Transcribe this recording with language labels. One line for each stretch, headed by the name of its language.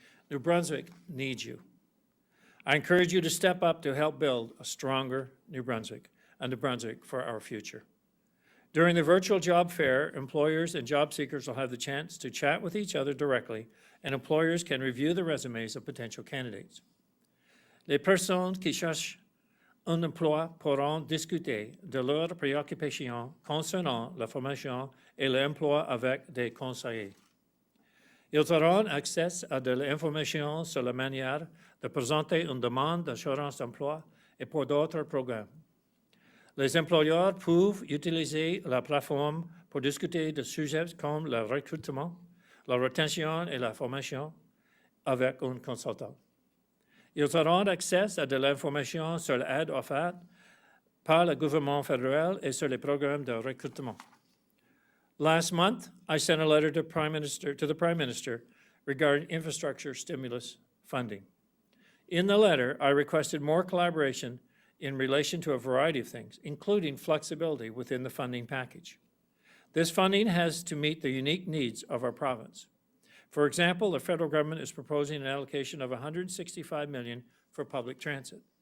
English: New Brunswick needs you. I encourage you to step up to help build a stronger New Brunswick, a New Brunswick for our future. During the virtual job fair, employers and job seekers will have the chance to chat with each other directly, and employers can review the resumes of potential candidates.
French: Les personnes qui cherchent un emploi pourront discuter de leurs préoccupations concernant la formation et l'emploi avec des conseillers. Ils auront accès à de l'information sur la manière de présenter une demande d'assurance d'emploi et pour d'autres programmes. Les employeurs peuvent utiliser la plateforme pour discuter de sujets comme le recrutement, la rétention et la formation avec un consultant. Ils auront accès à de l'information sur l'aide offerte par le gouvernement fédéral et sur les programmes de recrutement.
English: Last month, I sent a letter to the Prime Minister regarding infrastructure stimulus funding. In the letter, I requested more collaboration in relation to a variety of things, including flexibility within the funding package. This funding has to meet the unique needs of our province. For example, the federal government is proposing an allocation of $165 million for public transit.